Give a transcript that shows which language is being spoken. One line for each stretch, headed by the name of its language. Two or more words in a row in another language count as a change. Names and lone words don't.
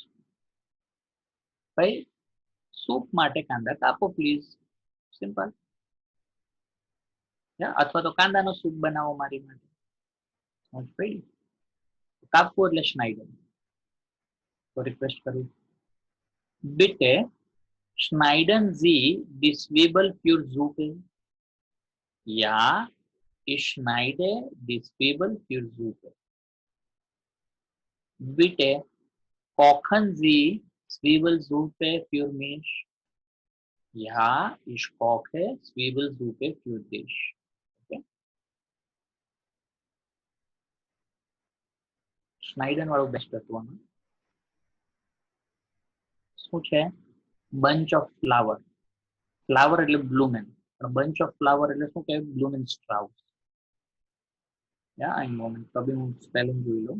Gujarati: ભાઈ સૂપ માટે કાંદા કાપો પ્લીઝ, સિમ્પલ. અથવા તો કાંદાનો સૂપ બનાવો મારી માટે. કાપવું એટલે સ્નાઈડર. તો રિક્વેસ્ટ કરું,
German: bitte schneiden Sie die Zwiebel für Suppe. Ja, ich schneide die Zwiebel für Suppe. Bitte kochen Sie Zwiebelsuppe für mich. Ja, ich koche Zwiebelsuppe für dich.
Gujarati: Okay. Schneiden વાળું બેસ્ટ હતું. શું છે?
English: bunch of flower.
Gujarati: ફ્લાવર એટલે બ્લુમેન, પણ
English: bunch of flower
Gujarati: એટલે શું કહેવાય?
German: Blumen Strauß.
Gujarati: એક મોમેન્ટ, તો બી હું સ્પેલિંગ જોઈ લઉં.